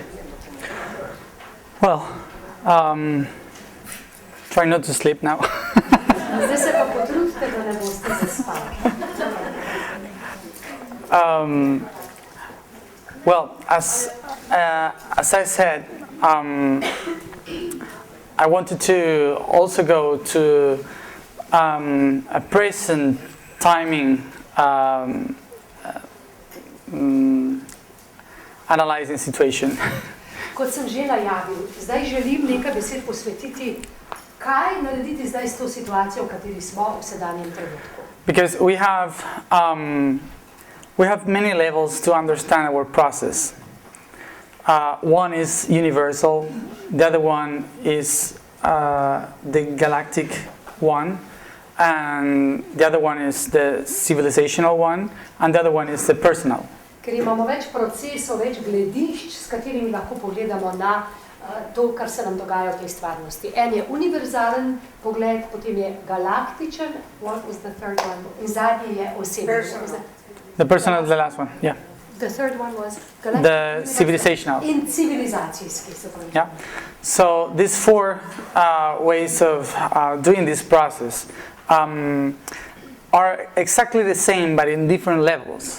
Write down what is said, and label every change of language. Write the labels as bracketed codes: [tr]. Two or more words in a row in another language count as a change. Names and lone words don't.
[en] Well, try not to sleep now. [sl] Zdaj se pa potrudite, da ne boste zaspali. [en] Well, as I said, I wanted to also go to a present timing analyzing situation. [sl] Kot sem že najavil, zdaj želim nekaj besed posvetiti, kaj narediti zdaj s to situacijo, v kateri smo v sedanjem trenutku. [en] Because we have many levels to understand our process. One is universal, the other one is the galactic one, and the other one is the civilizational one, and the other one is the personal. [sl] Ker imamo več procesov, več gledišč, s katerimi lahko pogledamo na to, kar se nam dogaja v tej stvarnosti. En je univerzalen pogled, potem je galaktičen, [en] what was the third one? [sl] In zadnji je osebni. [en] The personal is the last one, yeah. The third one was The civilizational. [sl] In civilizacijski, se pravi. [en] Yeah. So these four ways of doing this process are exactly the same, but in different levels.